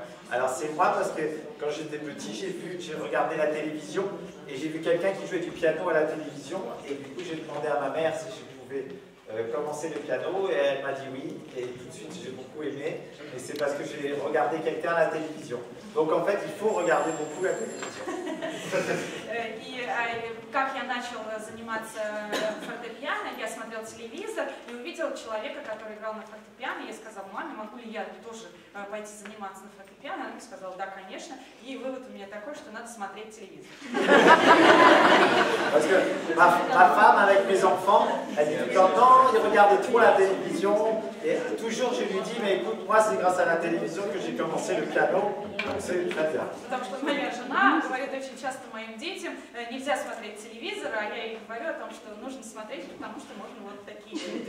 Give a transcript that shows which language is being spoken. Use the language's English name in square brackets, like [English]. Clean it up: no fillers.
[French] Alors c'est moi parce que quand j'étais petit, j'ai regardé la télévision et j'ai vu quelqu'un qui jouait du piano à la télévision et du coup j'ai demandé à ma mère si je pouvais commencer le piano et elle m'a dit oui et tout de suite j'ai beaucoup aimé et c'est parce que j'ai regardé quelqu'un à la télévision. Donc en fait il faut regarder beaucoup la télévision. [Russian] И как я начал заниматься фортепиано, я смотрел телевизор и увидел человека, который играл на фортепиано. Я сказал маме, могу ли я тоже пойти заниматься на фортепиано? Она мне сказала, да, конечно. И вывод у меня такой, что надо смотреть телевизор. [French] Parce que ma femme avec mes enfants, elle dit tout le temps, non, ils regardent trop la télévision. Et toujours je lui dis, mais écoute, moi c'est grâce à la télévision que j'ai commencé le piano, donc c'est très bien. [Russian] Потому что моя жена говорит очень часто моим детям, нельзя смотреть телевизор, а я ей говорю о том, что нужно смотреть, потому что можно вот такие.